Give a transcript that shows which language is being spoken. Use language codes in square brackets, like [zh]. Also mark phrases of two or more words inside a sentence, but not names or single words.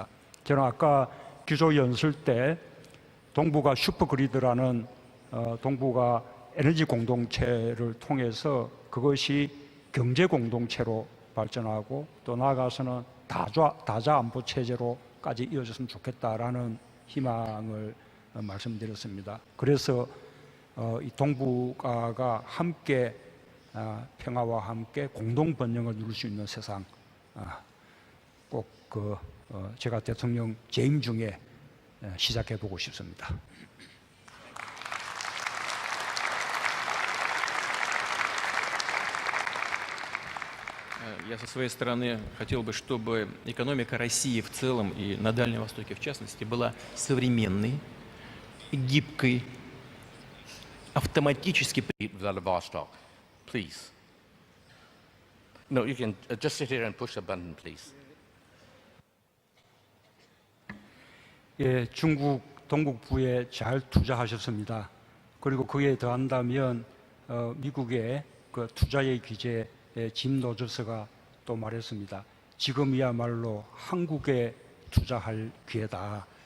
[ko] 저는 아까 기조 연설 때 동북아 슈퍼그리드라는 동북아 에너지 공동체를 통해서 그것이 경제 공동체로 발전하고 또 나아가서는 다자 안보 체제로까지 이어졌으면 좋겠다라는 희망을 말씀드렸습니다. 그래서 이 동북아가 함께 평화와 함께 공동 번영을 누릴 수 있는 세상 꼭 제가 대통령 재임 중에 시작해 보고 싶습니다. [ru] Я со своей стороны хотел бы, чтобы экономика России в целом и на Дальнем Востоке в частности была современной, гибкой, автоматически. [en] Vladivostok, please. No, you can just sit here and push the button, please. [ko] 예, 중국 동북부에 잘 투자하셨습니다. 그리고 그에 더한다면 미국의 그 투자의 규제 짐 로저스가 또 말했습니다. 지금이야말로 한국에 투자할 기회다.